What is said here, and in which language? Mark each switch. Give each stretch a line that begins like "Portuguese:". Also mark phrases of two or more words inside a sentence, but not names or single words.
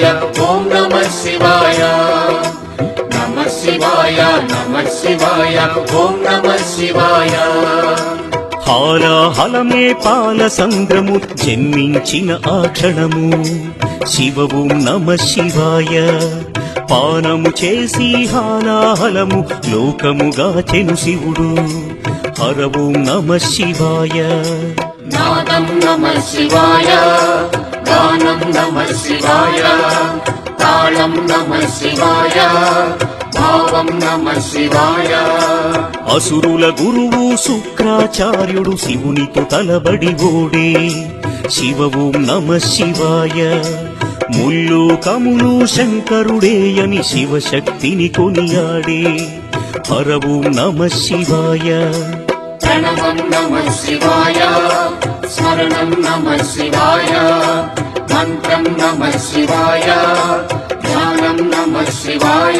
Sanskrit: ओम नमः शिवाय नमः शिवाय ओम नमः शिवाय
Telugu: హాలాహలమే పాల సంద్రము జన్మించిన ఆ క్షణము
Sanskrit: శివ ఓం నమః శివాయ.
Telugu: పానము చేసి హాలాహలము లోకముగాచెను శివుడు.
Sanskrit: హర ఓం నమః శివాయ. नादं नमः शिवाय गानं नमः शिवाय तालं नमः शिवाय भावं नमः शिवाय
Telugu: అసురుల గురువు శుక్రాచార్యుడు శివునితో తలబడి ఓడే.
Sanskrit: శివ ఓం నమః శివాయ.
Telugu: ముల్లోకములు శంకరుడేయని శివశక్తిని కొనియాడే.
Sanskrit: హర ఓం నమః శివాయ. प्रणवं नमः शिवाय स्मरणं नमः शिवाय मन्त्रं नमः शिवाय ध्यानं नमः शिवाय